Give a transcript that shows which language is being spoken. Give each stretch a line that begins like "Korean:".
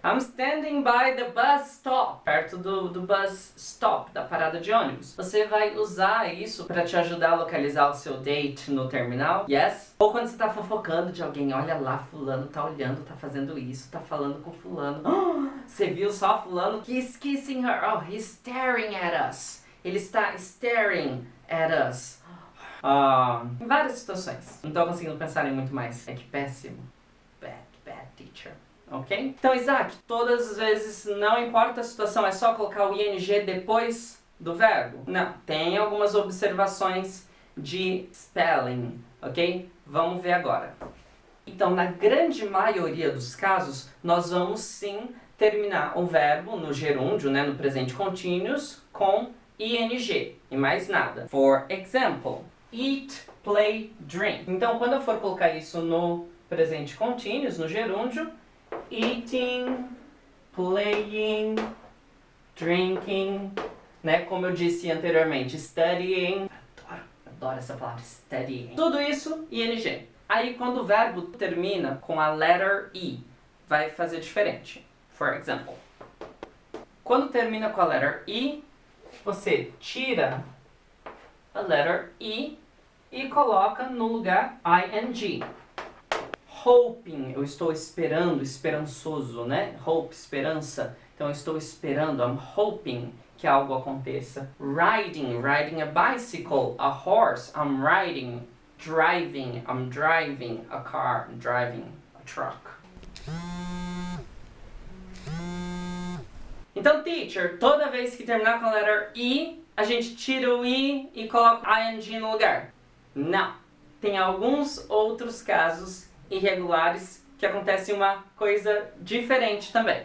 English: I'm standing by the bus stop.
Portuguese: Perto do bus stop, da parada de ônibus. Você vai usar isso pra te ajudar a localizar o seu date no terminal? Yes? Ou quando você tá fofocando de alguém, olha lá, fulano tá olhando, tá fazendo isso, tá falando com fulano. Você viu só fulano?
English: He's kissing her. Oh, he's staring at us.
Portuguese: Ele está
English: staring at us.
Portuguese: Em várias situações. Não tô conseguindo pensar em muito mais. É que péssimo.
English: Bad teacher. Ok?
Portuguese: Então, Isaac, todas as vezes, não importa a situação, é só colocar o ing depois do verbo? Não. Tem algumas observações de spelling, ok? Vamos ver agora. Então, na grande maioria dos casos, nós vamos sim terminar o verbo no gerúndio, né, no presente continuous, com ing e mais nada.
English: For example, eat, play, drink.
Portuguese: Então, quando eu for colocar isso no presente continuous, no gerúndio, eating, playing, drinking, né? Como eu disse anteriormente, studying. Adoro essa palavra, studying. Tudo isso, ing. Aí, quando o verbo termina com a letter E, vai fazer diferente.
English: For example,
Portuguese: Quando termina com a letter E, você tira a letter E e coloca no lugar ing. Hoping, eu estou esperando, esperançoso, né? Hope, esperança. Então eu estou esperando,
English: I'm hoping
Portuguese: que algo aconteça.
English: Riding, riding a bicycle, a horse, I'm riding. Driving, I'm driving a car, I'm driving a truck.
Portuguese: Então, teacher, toda vez que terminar com a letra I, a gente tira o I e coloca ing no lugar. Não. Tem alguns outros casos irregulares que acontece uma coisa diferente também.